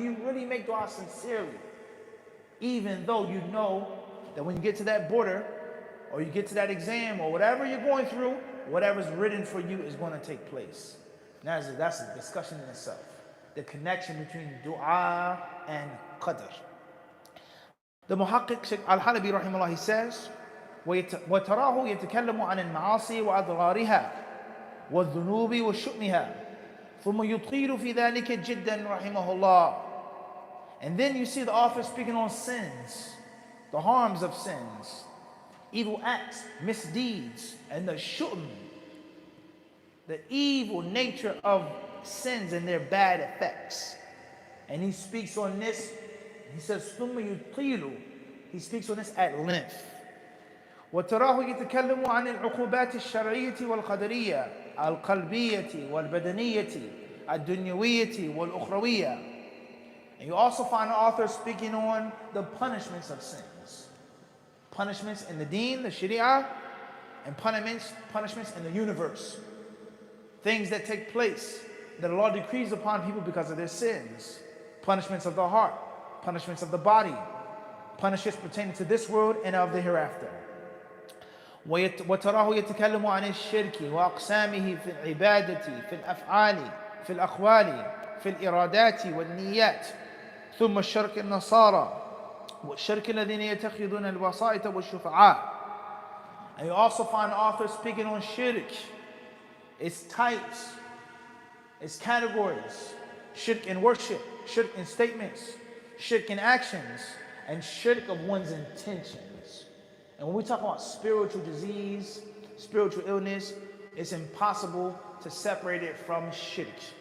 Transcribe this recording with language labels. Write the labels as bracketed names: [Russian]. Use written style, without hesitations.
[English] Do you really make dua sincerely? Even though you know that when you get to that border, or you get to that exam, or whatever you're going through, whatever's written for you is going to take place. Now that's a discussion in itself. The connection between dua and qadr. The Muhaqqiq Shaykh Al-Halabi rahimahullah, he says, [Arabic] وَتَرَاهُ يَتَكَلَّمُ عَنِ الْمَعَاصِي وَأَضْرَارِهَا وَالذُّنُوبِ وَالشُّؤْمِهَا ثُمَّ يُطِيلُ فِي ذَلِكَ جِدًّا رَحِمَهُ اللَّهِ. [English] And then you see the author speaking on sins, the harms of sins, evil acts, misdeeds, and the shu'm, the evil nature of sins and their bad effects. And he speaks on this, he says, [Arabic] ثُمَّ يُطِيلُ. [English] He speaks on this at length. [Arabic] وتراه يتكلم عن العقوبات الشرعية والقدرية القلبية والبدنية الدنيوية والأخروية. [English] And you also find the author speaking on the punishments of sins. Punishments in the deen, the sharia, and punishments in the universe. Things that take place that Allah decrees upon people because of their sins. Punishments of the heart, punishments of the body, punishments pertaining to this world and of the hereafter. [Arabic] وتراه يتكلم عن الشرك وأقسامه في العبادة في الأفعال في الأقوال في الإرادات والنيات ثم الشرك النصارى والشرك الذين يتخذون الوسائط والشفعاء. [English] And you also find the author speaking on shirk, its types, its categories, shirk in worship, shirk in statements, shirk in actions, and shirk of one's intentions. And when we talk about spiritual disease, spiritual illness, it's impossible to separate it from shirk.